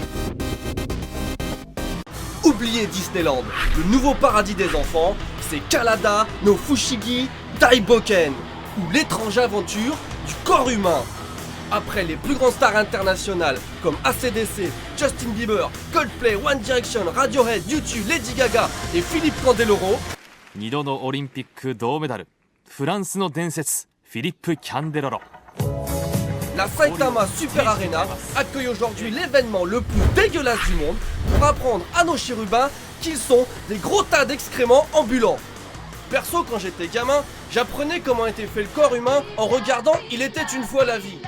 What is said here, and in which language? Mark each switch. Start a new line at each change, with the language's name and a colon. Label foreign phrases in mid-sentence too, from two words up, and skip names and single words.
French: Oubliez Disneyland, le nouveau paradis des enfants, c'est Kalada no Fushigi Daiboken, ou l'étrange aventure du corps humain. Après les plus grandes stars internationales comme AC/DC, Justin Bieber, Coldplay, One Direction, Radiohead, U2, Lady Gaga et Philippe Candeloro,
Japanese: 2 度のオリンピック銅メダルフランスの伝説フィリップ・キャンデロロ
French: la Saitama Super Arena accueille aujourd'hui l'événement le plus dégueulasse du monde pour apprendre à nos chérubins qu'ils sont des gros tas d'excréments ambulants. Perso, quand j'étais gamin, j'apprenais comment était fait le corps humain en regardant Il était une fois la vie.